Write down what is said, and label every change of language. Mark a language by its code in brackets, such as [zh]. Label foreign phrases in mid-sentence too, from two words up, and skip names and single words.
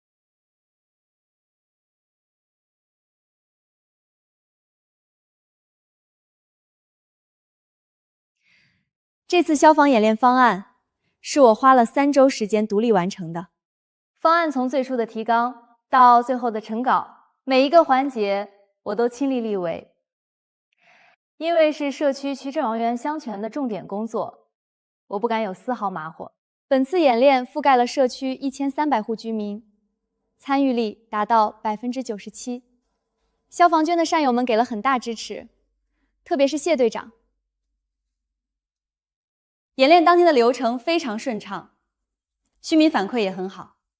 [zh] 这次消防演练方案是我花了3周时间独立完成的。方案从最初的提纲到最后的成稿，每一个环节我都亲力力为。因为是社区区政王源相权的重点工作，我不敢有絲毫馬虎。本次演練覆蓋了社區1300戶居民，參與率達到97%。消防圈的戰友們給了很大支持，特別是謝隊長。演練當天的流程非常順暢，居民反饋也很好。